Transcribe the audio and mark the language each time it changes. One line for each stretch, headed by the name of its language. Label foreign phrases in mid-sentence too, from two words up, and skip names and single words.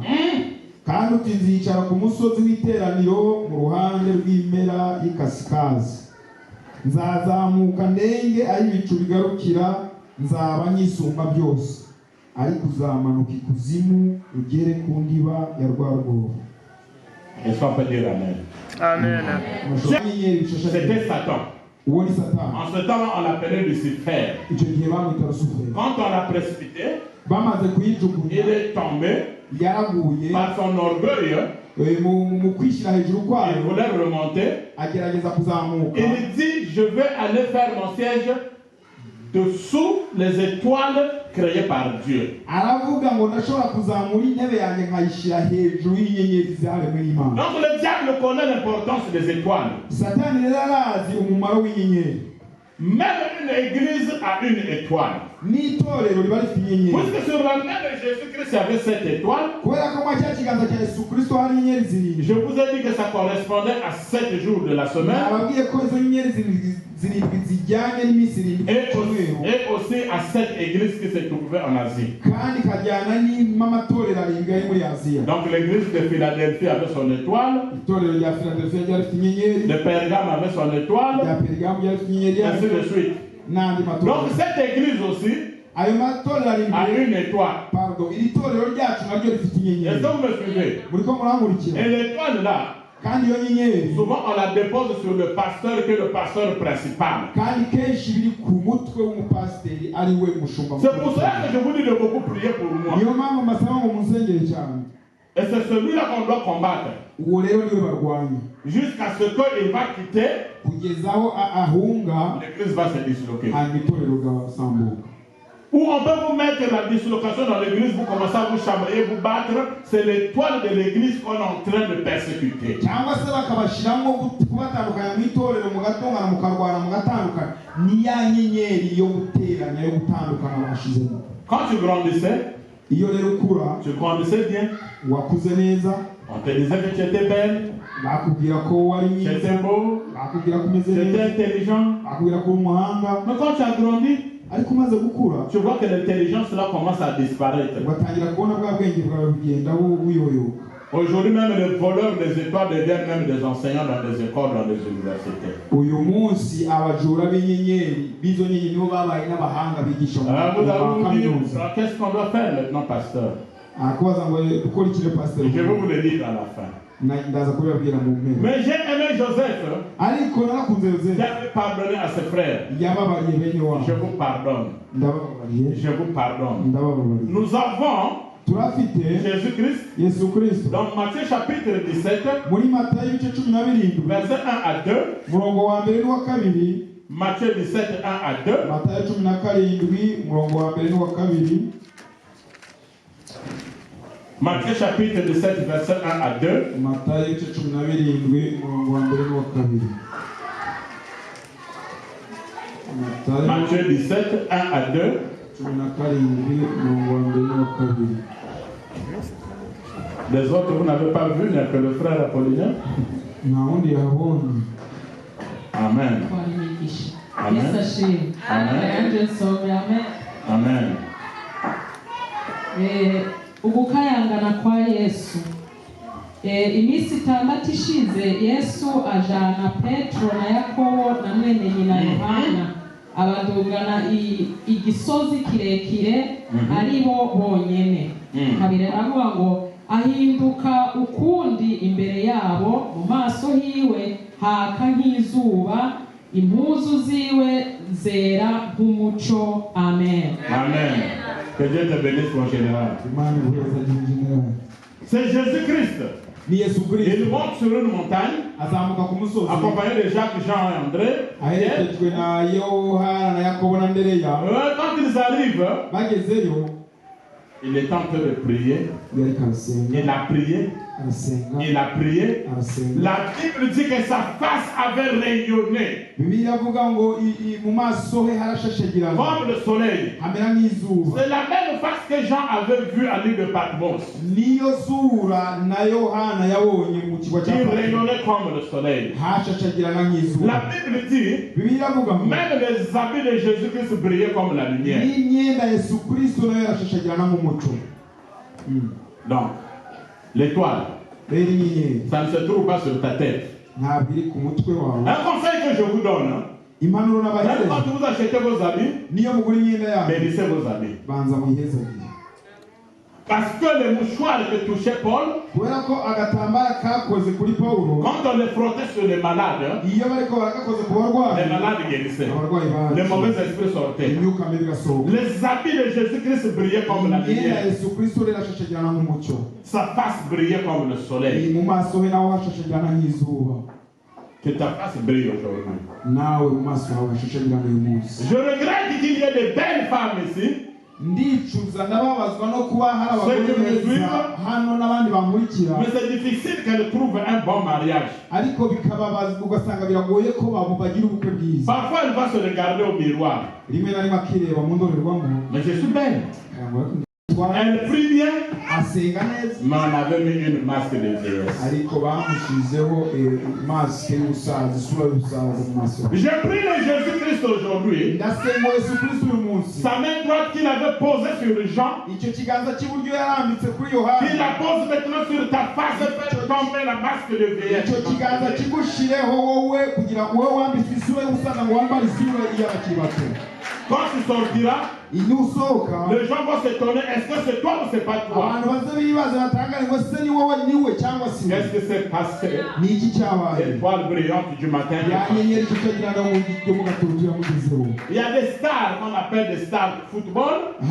Kinyarwanda: Kandi uti nzicara ku musozi w'iteraniro mu ruhande rw'impera y'ikasikazi. Nzazamuka ndenge aho ibicu bigarukira nzaba nyisumba byose. Ariko uzamanuka ikuzimu ugere ku ndiba ya rwa rwobo.
French: Est-ce qu'on peut dire amen? Amen. C'était Satan. En ce temps, on l'appelait Lucifer. Quand on l'a précipité, il est tombé par son orgueil. Il voulait remonter. Il dit, je vais aller faire mon siège dessous les étoiles créées par Dieu. Donc le diable connaît l'importance des étoiles. Même une église a une étoile.
Kinyarwanda: n'itorero riba rifite inyenyeri.
French: Puisque sur la main de Jésus-Christ il y avait 7 étoiles.
Kinyarwanda: Kubera ko muri cya kiganza cya Yesu Kristo hari inyenyeri zirindwi.
French: Je vous ai dit que ça correspondait à 7 jours de la semaine.
Kinyarwanda: Nababwiye ko izo nyenyeri zirindwi zijyanye n'iminsi irindwi y'umweru.
French: Et aussi à 7 églises qui se trouvaient en Asie.
Kinyarwanda: Kandi kajyana n'amatorero arindwi ari muri Aziya.
French: Donc l'église de Philadelphie avait son étoile.
Kinyarwanda: Itorero rya Philadelphia ryari rifite inyenyeri.
French: Le Pergame avait son étoile.
Kinyarwanda: Rya Pergame ryari rifite inyenyeri.
French: Ainsi de suite.
Kinyarwanda: N'andi matorero.
French: Donc cette église aussi
Kinyarwanda: ayo matorero arindwi
French: a une étoile. Pardon,
Kinyarwanda: iri torero ryacu naryo rifite inyenyeri.
French: Est-ce que vous me suivez?
Kinyarwanda: Muriko murankurikira.
French: Et l'étoile là,
Kinyarwanda: kandi iyo nyenyeri
French: souvent on la dépose sur le pasteur qui est le pasteur principal.
Kinyarwanda: kandi kenshi biri ku mutwe w'umupasiteri ari we mushumba.
French: C'est pour cela que je vous dis de beaucoup prier pour moi.
Kinyarwanda: niyo mpamvu mbasaba ngo musengere cyane.
French: Et c'est celui-là qu'on doit combattre.
Kinyarwanda: uwo rero niwe barwanya.
French: Jusqu'à ce qu'il va quitter,
Kinyarwanda: kugeza aho ahunga,
French: l'église va se disloquer.
Kinyarwanda: hanyuma itorero rigasambuka.
French: Ou on peut vous mettre la dislocation dans l'église, vous commencez à vous chamailler, vous battre. C'est l'étoile de l'église qu'on est en train de persécuter.
Kinyarwanda: cyangwa se bakabashiramo kubatandukanya mu itorero mugatongana mukarwana mugatandukana, ni ya nyenyeri yo guteranya yo gutandukana bashizemo.
French: Quand tu grandissais,
Kinyarwanda: iyo rero ukura,
French: tu grandissais bien.
Kinyarwanda: wakuze neza,
French: On te disait que tu étais belle,
Kinyarwanda: bakubwira ko wari
French: tu
Kinyarwanda: mwiza,
French: étais beau,
Kinyarwanda: bakubwira ko umeze
French: tu étais
Kinyarwanda: neza,
French: intelligent.
Kinyarwanda: bakubwira ko uri umuhanga.
French: Mais quand tu as grandi,
Kinyarwanda: ariko umaze gukura,
French: tu vois que l'intelligence là commence à disparaître.
Kinyarwanda: ugatangira kubona bwa bwenge bwawe bugenda buyoyoka.
French: Aujourd'hui même les voleurs des étoiles deviennent même des enseignants dans des écoles, dans des universités.
Kinyarwanda: uyu munsi abajura b'inyenyeri b'izo nyenyeri nibo babaye n'abahanga bigisha mu
French: Vous allez vous dire,
Kinyarwanda: kaminuza.
French: qu'est-ce qu'on doit faire maintenant, pasteur?
Kinyarwanda: akubaza ngo dukora iki pasiteri?
French: Je vais vous le dire à la fin.
Kinyarwanda: ndaza kubibabwira mu mpera.
French: Mais j'ai aimé Joseph.
Kinyarwanda: ariko narakunze Yozefu,
French: J'ai pardonné à ses frères.
Kinyarwanda: yababariye bene wabo.
French: Je vous pardonne.
Kinyarwanda: ndababariye,
French: Je vous pardonne.
Kinyarwanda: ndababariye.
French: Nous avons
Kinyarwanda: turafite
French: Jésus-Christ
Kinyarwanda: Yesu Kristo
French: dans Matthieu chapitre 17,
Kinyarwanda: muri Matayo ibice 17
French: verset 1 à 2.
Kinyarwanda: murongo wa mbere n'uwa kabiri.
French: Matthieu 17, 1 à 2.
Kinyarwanda: Matayo 17 murongo wa mbere n'uwa kabiri.
French: Matthieu chapitre 17, verset 1 à 2.
Kinyarwanda: Matayo ibice 17 murongo wa mbere n'uwa kabiri.
French: Matthieu 17, 1 à 2.
Kinyarwanda: 17 murongo wa mbere n'uwa kabiri.
French: Les autres, vous n'avez pas vu, il n'y a que le frère Apollinaire.
Kinyarwanda: nta wundi yahabonye. Amen. Amen. Amen. Amen.
Rundi: Ugukayangana kwa Yesu. Iminsi 6 ishize Yesu ajana Petro na Yakobo na mwene nyina Yohana abadugana igisozi kirekire ari bo bonyene. Kabiri aravuga ngo ahinduka ukundi imbere yabo, mu maso hiwe haka nk'izuba, impuzu ziwe zera nk'umuco. Amen. Amen.
French: Que Dieu te bénisse, mon général. C'est Jésus-Christ.
Kinyarwanda: ni Yesu Kristo.
French: Il monte sur une montagne,
Kinyarwanda: azamuka ku musozi
French: accompagné de Jacques, Jean et André.
Kinyarwanda: aherekejwe na Yohana na Yakobo na Andereya.
French: Quand ils arrivent,
Kinyarwanda: bagezeyo,
French: il est en train de prier.
Kinyarwanda: yari karasenga,
French: Il a prié.
Kinyarwanda: arasenga,
French: Il a prié.
Kinyarwanda: arasenga.
French: La Bible dit que sa face avait rayonné
Kinyarwanda: Bibiliya avuga ngo mu maso he harashashagirana
French: comme le soleil.
Kinyarwanda: hamera nk'izuba.
French: C'est la même face que Jean avait vue à l'île de Patmos.
Kinyarwanda: niyo sura na Yohana yabonye mu kigo cya
French: Il
Kinyarwanda: Patmos,
French: rayonnait comme le soleil.
Kinyarwanda: hashashagirana
French: La
Kinyarwanda: nk'izuba.
French: Bible dit,
Kinyarwanda: Bibiliya avuga ngo
French: même les habits de Jésus-Christ brillaient comme la lumière.
Kinyarwanda: n'imyenda ya Yesu Kristo nayo yarashashagirana nk'umucyo.
French: Donc, l'étoile,
Kinyarwanda: rero inyenyeri
French: ça ne se trouve pas sur ta tête.
Kinyarwanda: ntabwo iri ku mutwe wawe.
French: Un conseil que je vous donne,
Kinyarwanda: impanuro
French: même quand
Kinyarwanda: n'abahereza,
French: vous achetez vos habits,
Kinyarwanda: niyo mugura imyenda yawe
French: bénissez vos habits.
Kinyarwanda: banza muyihezagire,
French: Parce que le mouchoir que touchait Paul,
Kinyarwanda: kubera ko agatambara kakoze kuri Pawulo,
French: quand on le frottait sur les malades,
Kinyarwanda: iyo bariko baragakoze ku
French: les
Kinyarwanda: barwayi,
French: malades guérissaient.
Kinyarwanda: abarwayi
French: Les
Kinyarwanda: bacu
French: mauvais esprits sortaient.
Kinyarwanda: imyuka mibi igasohoka.
French: Les habits de Jésus-Christ brillaient comme la
Kinyarwanda: imyenda ya
French: lumière.
Kinyarwanda: Yesu Kristo rero ashashagirana nk'umucyo,
French: Sa face brillait comme le soleil.
Kinyarwanda: mu maso he naho hashashagirana nk'izuba.
French: Que ta face brille aujourd'hui.
Kinyarwanda: nawe mu maso hawe hashashagirana uyu munsi.
French: Je regrette qu'il y ait de belles femmes ici,
Kinyarwanda: ndicuza ndababazwa no kuba hari abagore beza hano n'abandi bankurikira.
French: Mais c'est difficile qu'elle trouve un bon mariage.
Kinyarwanda: Ariko bikababaza ugasanga biragoye ko bagira ubukwe bwiza.
French: Parfois elle va se regarder au miroir.
Kinyarwanda: Rimwe na rimwe akireba mu ndorerwamo.
French: Mais je suis belle. Elle prie bien.
Kinyarwanda: Asenga neza.
French: Mais on avait mis une masque de vieillesse.
Kinyarwanda: Ariko bamushizeho maske y'ubusaza, isura y'ubusaza mu maso.
French: Je prie le Jésus-Christ aujourd'hui.
Kinyarwanda: Ndasenga Yesu Kristo uyu munsi.
French: Sa main droite qu'il avait posée sur Jean.
Kinyarwanda: Icyo kiganza cy'iburyo yarambitse kuri Yohana.
French: Qu'il la pose maintenant sur ta face et fait tomber la masque de vieillesse.
Kinyarwanda: Icyo kiganza kigushireho wowe kugira ngo wowe wambitswe isura y'ubusaza ngo wambare isura y'abakiri bato.
French: Quand tu sortiras, les gens vont s'étonner, est-ce que c'est toi ou c'est pas toi? Qu'est-ce que c'est passé? L'étoile brillante du matin. Il y a des stars qu'on appelle des stars de football.